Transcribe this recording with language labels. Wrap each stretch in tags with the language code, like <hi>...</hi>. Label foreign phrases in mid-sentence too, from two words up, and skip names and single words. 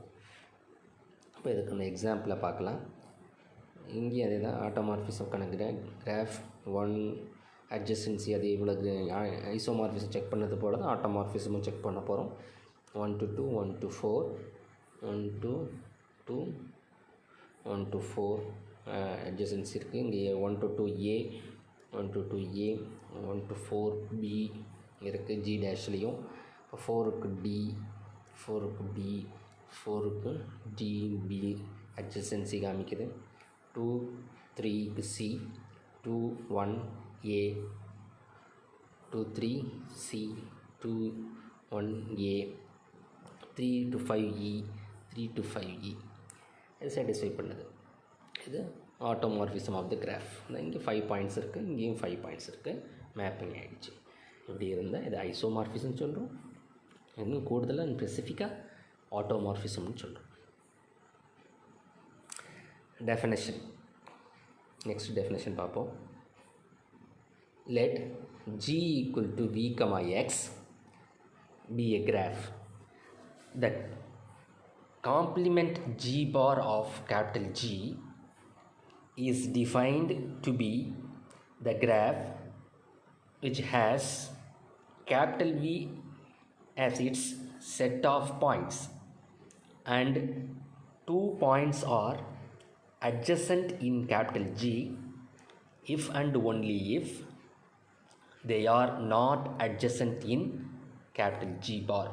<ta>அப்போ இதுக்கான எக்ஸாம்பிளை பார்க்கலாம். இங்கே அதே தான் ஆட்டோமார்ஃபிசம்கான கிராஃப் 1 அட்ஜசன்சி அது இவ்வளோ ஐசோமார்ஃபிசம் செக் பண்ணது போல தான் ஆட்டோமார்ஃபிசமும் செக் பண்ண போகிறோம். 1 to 2, 1 to 4, 1 to 2, 1 to 4 அட்ஜசன்சி இருக்குது. இங்கே 1 to 2A, 1 to 2A, 1 to 4B இருக்குது G டேஷ்லேயும். இப்போ 4க்கு D, 4க்கு B, 4க்கு DB அட்ஜசன்சி காமிக்குது. 2, 3க்கு C, 2, 1A, 2, 3C, 2, 1A, 3 to 5E, 3 to 5E. இது சாட்டிஸ்ஃபை பண்ணுது. இது</ta> <en>automorphism of the graph.</en> <ta>இங்கே 5 பாயிண்ட்ஸ் இருக்குது, இங்கேயும் 5 பாயிண்ட்ஸ் இருக்குது. மேப்பிங் ஆகிடுச்சு. இப்படி இருந்தால் இது ஐசோமார்ஃபிசம் சொல்கிறோம். இன்னும் கூடுதலாக ஸ்பெசிஃபிக்காக ஆட்டோமார்ஃபிசம்னு சொல்கிறோம்.</ta> <en>definition, next definition</en> <ta>பார்ப்போம்.</ta> <en>Let G equal to V, X be a graph, the complement G bar of capital G is defined to be the graph which has capital V as its set of points and 2 points are adjacent in capital G if and only if they are not adjacent in capital G bar.</en>